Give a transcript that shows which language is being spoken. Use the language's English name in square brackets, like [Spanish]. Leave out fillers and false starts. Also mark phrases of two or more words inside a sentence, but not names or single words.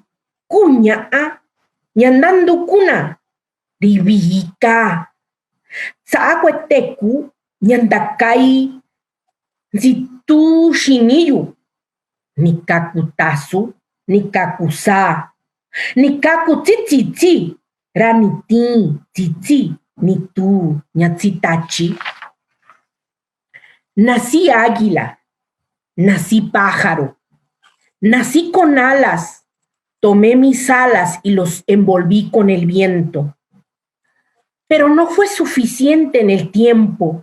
[Mixtepec Mixtec] kunya a nyandandukuna ribihika saakweteku nyandakai nzitu shiniyu nikaku tasu nikaku sa nikaku tititi raniti titi nitu nyatsitachi. [Spanish] Nací águila, nací pájaro, Nací con alas, tomé mis alas y los envolví con el viento. Pero no fue suficiente en el tiempo.